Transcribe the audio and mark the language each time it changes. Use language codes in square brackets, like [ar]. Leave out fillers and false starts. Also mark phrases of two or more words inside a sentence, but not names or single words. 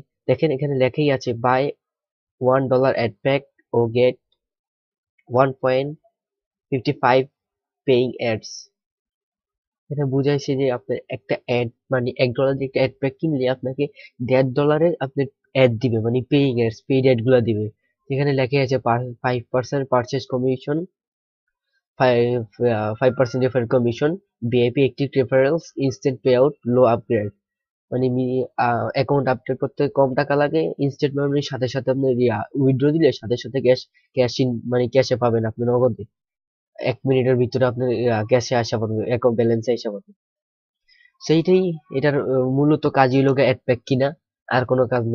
[bn] দেখেন এখানে লেখাই আছে, [en] buy $1 ad pack o get 1.55 paying ads. [bn] এটা বুঝাইছে যে আপনার একটা অ্যাড, মানে $1 দিয়ে একটা [en] ad pack [bn] কিনলে আপনাকে $1.5 আপনার অ্যাড দিবে, মানে [en] paying ads, paid ad [bn] গুলা দিবে। এখানে লেখা আছে [en] 5% purchase commission, 5% referral commission, VIP active referrals, instant payout, low upgrade। [bn] মানে [en] account update [bn] করতে কম টাকা লাগে, ইনস্ট্যান্ট মানে সাথে সাথে আপনি উইথড্র দিলে সাথে সাথে [en] cash in, [bn] মানে ক্যাশে পাবেন আপনি নগদে। 1 মিনিটের ভিতরে আপনার ক্যাশে আসা পারবে, [en] account balance-e [bn] আসা পারবে। সেইটাই। এটার মূলত কাজই হলো [en] ad pack [bn] কিনা, আর কোনো কাজ নেই।